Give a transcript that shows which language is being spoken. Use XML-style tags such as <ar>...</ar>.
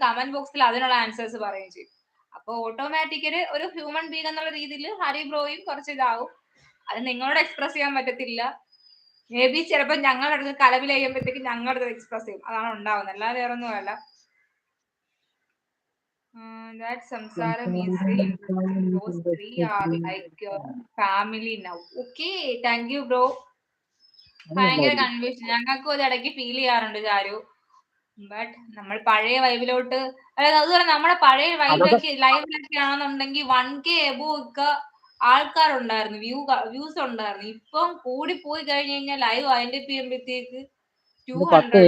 <ml>Comment ബോക്സിൽ അതിനുള്ള answers പറയുകയും ചെയ്യും. അപ്പോൾ ഓട്ടോമാറ്റിക്കലി ഒരു ഹ്യൂമൻ ബീങ് എന്നുള്ള രീതിയിൽ ഹരിബ്രോയും കുറച്ച് ഇതാവും. അത് നിങ്ങളോട് എക്സ്പ്രസ് ചെയ്യാൻ പറ്റത്തില്ല. മേ ബി ചിലപ്പോൾ ഞങ്ങളുടെ അടുത്ത് കലവിൽ കഴിയുമ്പോഴത്തേക്ക് ഞങ്ങളുടെ അടുത്ത് എക്സ്പ്രസ് ചെയ്യും. അതാണ് ഉണ്ടാവുന്നത്, അല്ലാതെ വേറെ ഒന്നുമല്ല.</ml> <en>That samsaram is real. Those three are like your family now. Okay, thank you bro.</en> <ml>ഭയങ്കര കൺഫ്യൂഷൻ ഞങ്ങൾക്കും ഒരു ഇടയ്ക്ക് ഫീൽ ചെയ്യാറുണ്ട് ചാരു. ബട്ട് നമ്മൾ പഴയ വൈബിലോട്ട്, അതായത് അതുപോലെ നമ്മുടെ പഴയ ലൈവിലൊക്കെ ആണെന്നുണ്ടെങ്കിൽ 1K എബോവ് ഒക്കെ ആൾക്കാരുണ്ടായിരുന്നു, വ്യൂസ് ഉണ്ടായിരുന്നു. ഇപ്പം കൂടി പോയി കഴിഞ്ഞ് കഴിഞ്ഞാൽ ലൈവ് അതിന്റെ ചെയ്യുമ്പോഴത്തേക്ക് 200.</ml>